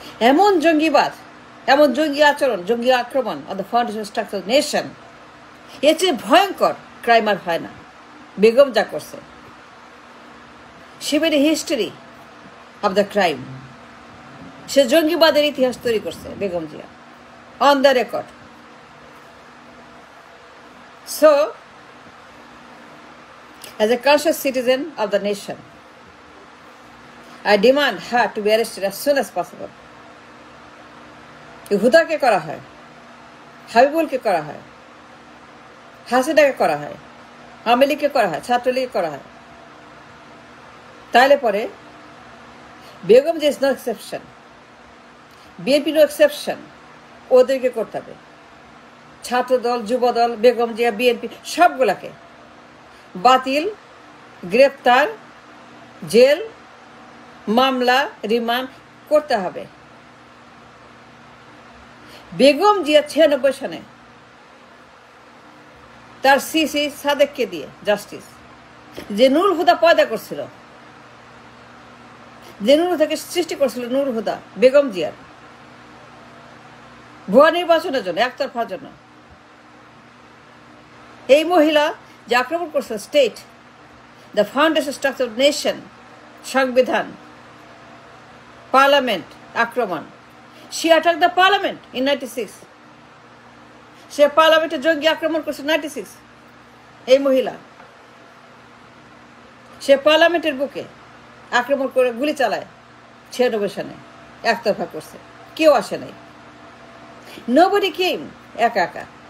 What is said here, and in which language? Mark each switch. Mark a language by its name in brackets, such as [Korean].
[Bangla] এমন জঙ্গিবাদ, এমন জঙ্গি আচরণ, জঙ্গি আক্রমণ [English] on the foundation structure nation, [Bangla] এর চেয়ে ভয়ঙ্কর ক্রাইম আর হয় না। বেগম যা করছে, সে [English] Made a history of the crime. [Bangla] সে জঙ্গিবাদের ইতিহাস তৈরি করছে Begum Zia, [English] On the record. So as a conscious citizen of the nation, I demand her to be arrested as soon as possible. [Bangla] হুদাকে করা হয়, হাবিবুলকে করা হয়, হাসিনাকে করা হয়, আওয়ামী লীগকে করা হয়, ছাত্রলীগকে করা হয়, তাহলে পরে বেগম যে [English] is no exception, BNP no exception, [Bangla] ওদেরকে করতে হবে। ছাত্রদল, যুবদল, বেগম জিয়া, বিএনপি সবগুলাকে বাতিল, গ্রেপ্তার, জেল, মামলা, রিমান্ড করতে হবে। বেগম জিয়া 96 সনে তার সিসি সাদেককে দিয়ে জাস্টিস, যে নুরুল হুদা পয়দা করছিল, যে নুরুল থেকে সৃষ্টি করছিল নুরুল হুদা বেগম জিয়ার ভুয়া নির্বাচনের জন্য, একতরফার জন্য, এই মহিলা যে আক্রমণ করছে state, [English] the foundation structure of nation, [Bangla] সংবিধান, পার্লামেন্ট আক্রমণ। [English] She attacked the parliament in 96. [Bangla] সে পার্লামেন্টে জঙ্গি আক্রমণ করছে 96। এই মহিলা সে পার্লামেন্টের বুকে আক্রমণ করে গুলি চালায় 96 সালে, একতরফা করছে, কেউ আসে নাই। [English] Nobody came, [Bangla] একা একা।